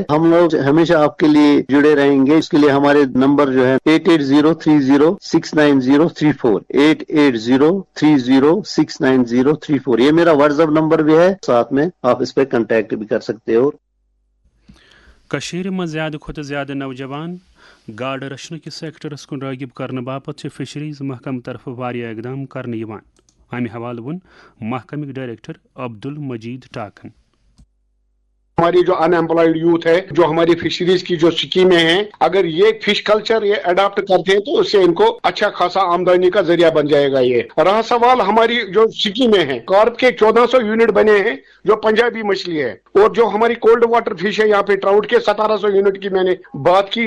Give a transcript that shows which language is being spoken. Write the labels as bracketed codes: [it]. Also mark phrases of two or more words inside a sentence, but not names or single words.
[hi] हम लोग हमेशा आपके लिए जुड़े रहेंगे। इसके लिए हमारे नंबर जो है 8803069034 8803069034, ये मेरा व्हाट्सएप नंबर भी है, साथ में आप इस पर कांटेक्ट भी कर सकते हो। [ks] कशीर में ज़्यादा खुद ज़्यादा नौजवान गाड़ रचन किस सेक्टरस कुन रागिब करने बापत फिशरीज महकम तरफ वारिया इकदाम करने यवान। अमि हवाल वन महकमिक डायरेक्टर अब्दुल मजीद टाकन। [hi] हमारी जो [en] unemployed youth [hi] है, जो हमारी फिशरीज की जो स्कीमें हैं, अगर ये [en] fish culture [hi] ये अडॉप्ट करते हैं तो उससे इनको अच्छा खासा आमदनी का जरिया बन जाएगा। ये रहा सवाल हमारी जो स्कीमें हैं, कार्प के 1400 यूनिट बने हैं जो पंजाबी मछली है, और जो हमारी [en] cold water fish [hi] है यहाँ पे ट्राउट के 1700 यूनिट की मैंने बात की।